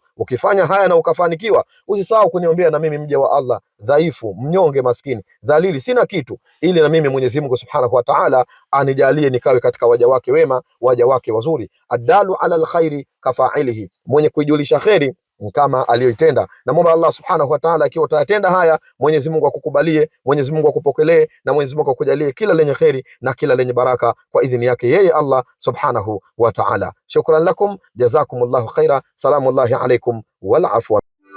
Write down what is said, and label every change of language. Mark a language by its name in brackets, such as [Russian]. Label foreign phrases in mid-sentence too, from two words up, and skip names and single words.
[Swahili] Ukifanya haya na ukafanikiwa, usisahau kuniombea na mimi mja wa Allah dhaifu, mnyonge, maskini, dhalili, sina kitu, ili na mimi Mwenyezi Mungu [Arabic] سبحانه وتعالى [Swahili] anijalie nikawe katika waja wake wema, waja wake wazuri. [Arabic] الدال على الخير كفاعله, [Swahili] mwenye kuijulisha kheri kama aliyoitenda. Na muomba Allah [Arabic] سبحانه وتعالى, [Swahili] akiwa utayatenda haya, Mwenyezi Mungu akukubalie, Mwenyezi Mungu akupokelee, na Mwenyezi Mungu akujalie kila lenye kheri na kila lenye baraka kwa idhini yake yeye Allah [Arabic] سبحانه وتعالى. شكرا لكم، جزاكم الله خيرا. سلام الله عليكم والعفو.